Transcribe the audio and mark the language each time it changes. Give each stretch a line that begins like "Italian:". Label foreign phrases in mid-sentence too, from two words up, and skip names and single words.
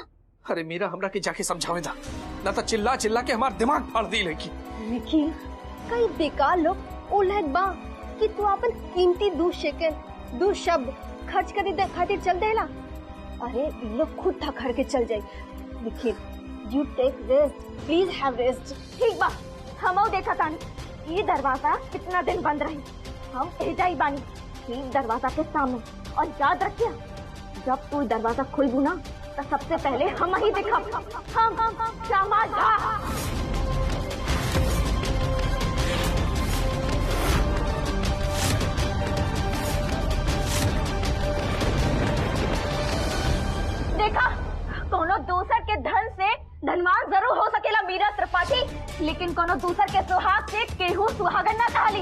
Bhojpuri: अरे मीरा, हमरा के जाके समझावे दा, ना तो चिल्ला चिल्ला के हमार दिमाग फाड़ दी लड़की। लेकिन कई बेकार लोग उलझ बा कि तू अपन कीमती 2 सेकंड 2 शब्द खर्च करे खातिर चल देला। अरे लोग खुद थक हार के चल जाए।
English: लेकिन you take rest, please have rest.
Bhojpuri: ठीक बा, हम देखा तानी ये दरवाजा कितना दिन बंद रही। हम एजा ही बानी ठीक दरवाजा के सामने। और याद रखिए, जब तू दरवाजा खोलबू ना तो सबसे पहले हम ही देखा। हम श्यामा झा। देखा, कोनो दूसर के धन से धनवान जरूर हो सकेला मीरा त्रिपाठी, लेकिन कोनो दूसर के सुहाग से केहू सुहागन ना कहली।